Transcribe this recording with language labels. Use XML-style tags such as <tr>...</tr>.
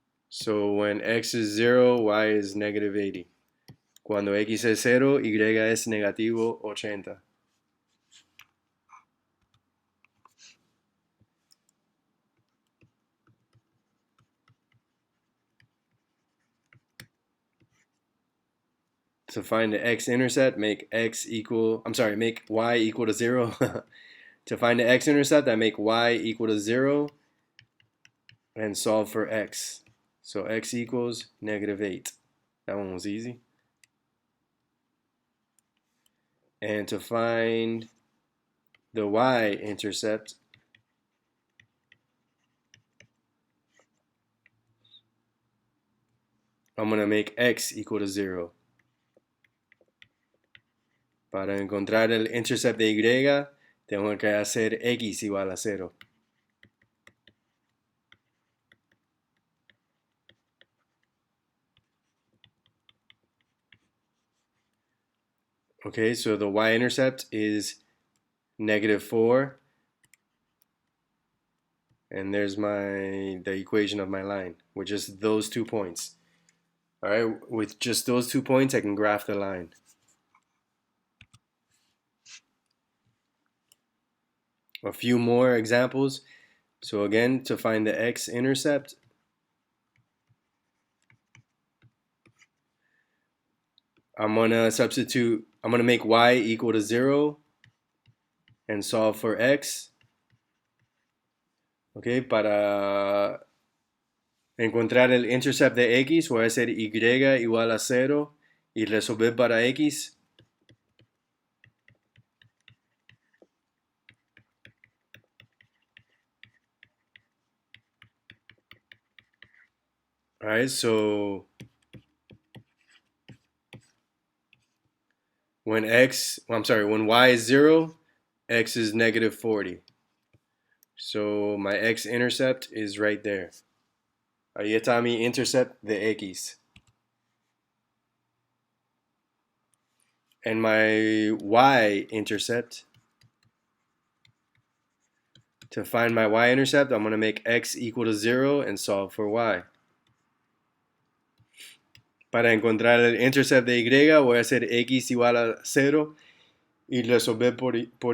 <en>So when x is 0, y is negative 80.</en> <es>Cuando x es 0, y es negativo 80.</es> <en>To find the x-intercept, make y equal to 0. To find the x-intercept, I make y equal to 0 and solve for x. So x equals negative 8. That one was easy. And to find the y-intercept, I'm going to make x equal to 0.</en> <es>Para encontrar el intercept de y, tengo que hacer x igual a 0.</es> <en>Okay, so the y-intercept is negative 4. And there's the equation of my line with just those 2 points. All right, with just those 2 points, I can graph the line. A few more examples. So again, to find the x-intercept, I'm gonna make y equal to 0 and solve for x.</en> <es>Okay, para encontrar el intercept de x, voy a hacer y igual a 0 y resolver para x.</es> <en>All right, so when y is 0, x is negative 40. So my x-intercept is right there.</en> <es>Ahí está mi intercept de x.</es> <en>And my y-intercept, to find my y-intercept, I'm going to make x equal to 0 and solve for y.</en> <es>Para encontrar el intercept de y, voy a hacer x igual a 0 y resolver por y.</es>